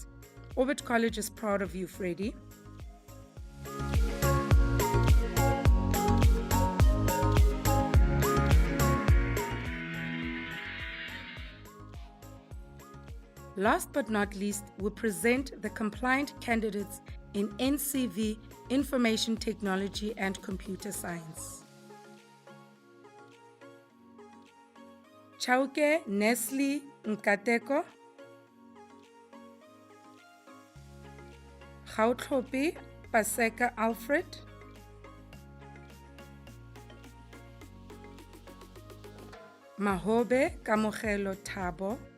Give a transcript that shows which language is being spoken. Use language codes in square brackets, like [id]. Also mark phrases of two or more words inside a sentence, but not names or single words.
[en] Orbit College is proud of you, Freddie. Last but not least, we present the compliant candidates in NCV, Information Technology and Computer Science. Chauke Nestle Nkateko, Gautlopi Paseka Alfred, Mahobe Kamogelo Thabo,